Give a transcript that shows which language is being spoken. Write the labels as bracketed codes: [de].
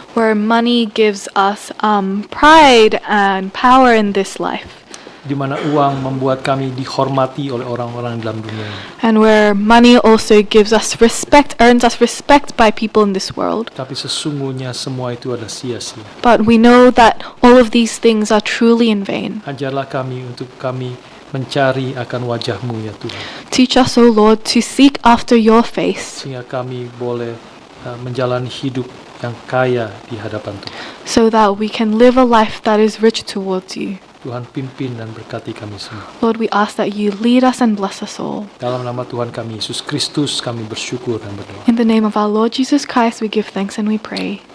[en] where money gives us pride and power in this life, [id] di mana uang membuat kami dihormati oleh orang-orang dalam dunia ini. [en] and where money also gives us respect, earns us respect by people in this world. [id] Tapi sesungguhnya semua itu adalah sia-sia. [en] But we know that all of these things are truly in vain. [id] Ajarlah kami untuk kami mencari akan wajah-Mu ya Tuhan, [en] Teach us, O Lord, to seek after your face, [id] sehingga kami boleh menjalani hidup yang kaya di hadapan Tuhan. [en] so that we can live a life that is rich towards you. [id] Tuhan pimpin dan berkati kami semua. [en] Lord, we ask that you lead us and bless us all. [id] Dalam nama Tuhan kami Yesus Kristus kami bersyukur dan berdoa. [en] In the name of our Lord Jesus Christ, we give thanks and we pray.